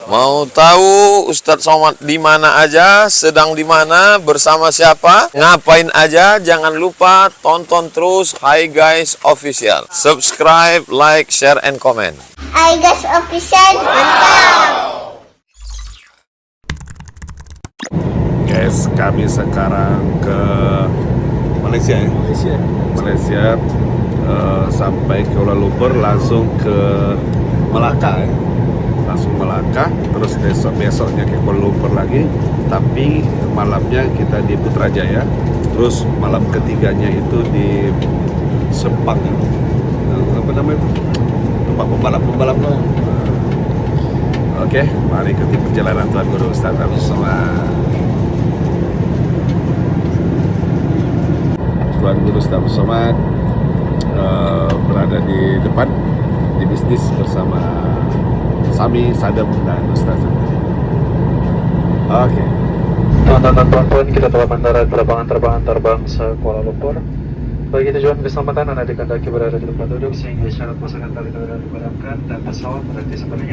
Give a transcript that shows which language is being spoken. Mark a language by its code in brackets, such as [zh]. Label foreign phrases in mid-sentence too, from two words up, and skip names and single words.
[id] Mau tahu Ustadz Somad di mana aja, sedang di mana, bersama siapa, ngapain aja? Jangan lupa tonton terus Hi Guys Official. [en] Subscribe, like, share, and comment. [id] Hi Guys Official, mantap. Guys, kami sekarang ke Malaysia ya. Malaysia sampai Kuala Lumpur langsung ke Melaka ya. Langsung Melaka, terus besoknya ke Kuala Lumpur lagi, tapi malamnya kita di Putrajaya, terus malam ketiganya itu di Sepang ya. Apa namanya itu? Tempat pembalap loh. Oke, mari ikuti perjalanan Tuan Guru Ustaz Abdul Somad. Tuan Guru Ustaz Abdul Somad berada di depan di bisnis bersama Sami, Sadam, dan Ustaz. Oke. [ms] Tuan-tuan, kita telah mendarat penerbangan terbangsa Kuala Lumpur. Bagi tujuan keselamatan, Anda dikendaki berada di tempat duduk sehingga syarat pasangan tali kendaraan dipadamkan dan pesawat berhenti sebenarnya.